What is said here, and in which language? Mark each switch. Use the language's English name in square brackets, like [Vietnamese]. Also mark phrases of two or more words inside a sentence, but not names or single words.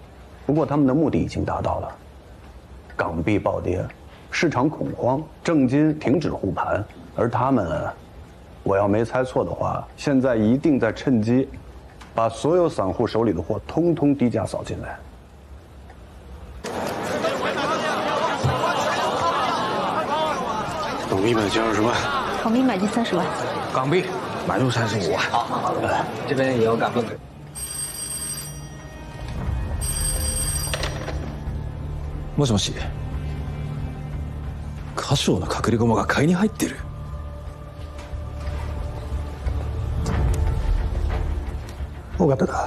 [Chinese] 不过他们的目的已经达到了，港币暴跌，市场恐慌，证金停止护盘，而他们，我要没猜错的话，现在一定在趁机，把所有散户手里的货通通低价扫进来。港币买进20万，港币买进30万，港币买入35万。好，这边也有港币。 [Japanese] もしもし。華商の隠れ駒が買いに入ってる。尾形だ。